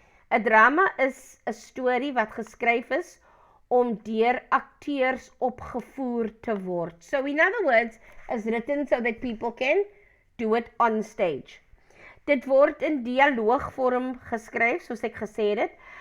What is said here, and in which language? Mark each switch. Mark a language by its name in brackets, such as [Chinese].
[Afrikaans] 'n Drama is 'n storie wat geskryf is om deur akteurs opgevoer te word. [English] So in other words, is written so that people can do it on stage. [Afrikaans] Dit word in dialoogvorm geskryf, soos ek gesê het.